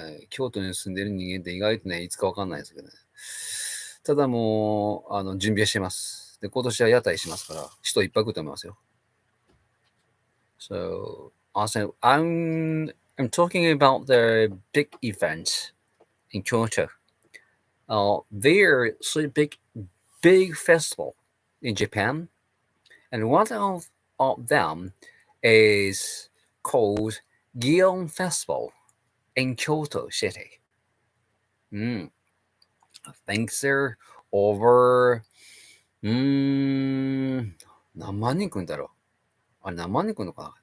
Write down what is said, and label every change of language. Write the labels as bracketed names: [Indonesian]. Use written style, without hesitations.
[Japanese] 京都に住んでる人間って意外とね、いつかわかんないですけどね。ただもう、準備はしてます。で、今年は屋台しますから、人いっぱい来ると思いますよ。 [English] So, also, I'm talking about the big event in Kyoto. There's a big festival in Japan, and one of them is called Gion Festival in Kyoto City. I think there over [Japanese] 何万人来るんだろう。あれ何万人来るのかな？